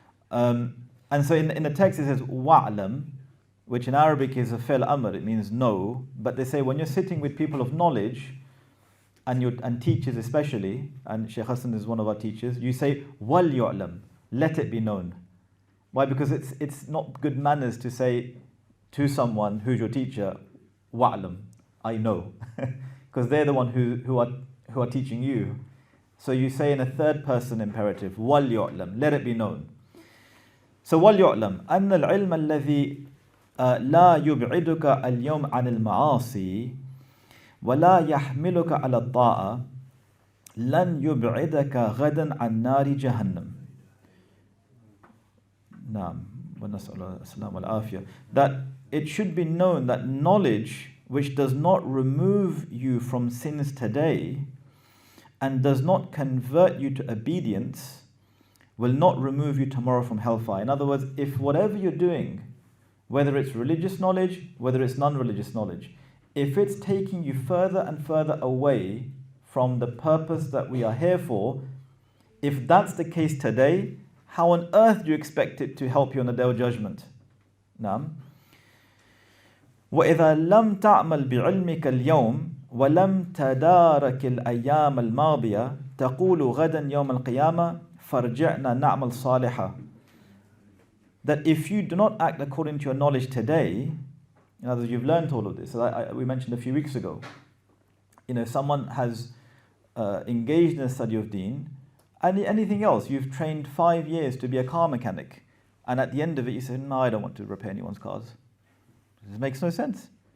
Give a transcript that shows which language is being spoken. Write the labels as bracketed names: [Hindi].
[English] And so in the text it says wa'lam, which in Arabic is a fi'l amr, it means know, but they say when you're sitting with people of knowledge and teachers especially, and Shaykh Hassan is one of our teachers, you say wal yu'lam, let it be known. Why? Because it's not good manners to say to someone who's your teacher, wa'lam, I know, because they're the one who are teaching you. So you say in a third person imperative, wal yu'lam, let it be known. So [Arabic] wal yu'lam أن العلم الذي لا يبعدك اليوم عن المعاصي ولا يحملك على الطاعة لن يبعدك غدا عن نار جهنم. نعم ونسأل السلام والعافية. [English] That it should be known that knowledge which does not remove you from sins today and does not convert you to obedience will not remove you tomorrow from hellfire. In other words, if whatever you're doing, whether it's religious knowledge, whether it's non-religious knowledge, if it's taking you further and further away from the purpose that we are here for, if that's the case today, how on earth do you expect it to help you on the Day of Judgment? [Arabic] نعم. وإذا لم تعمل بعلمك اليوم ولم تدارك الأيام الماضية تقول غدا يوم القيامة فرجعنا نعمل صالحا. [English] That if you do not act according to your knowledge today, in other words, you've learned all of this. So we mentioned a few weeks ago, someone has engaged in a study of deen, and anything else, you've trained 5 years to be a car mechanic, and at the end of it you say, no, I don't want to repair anyone's cars. This makes no sense.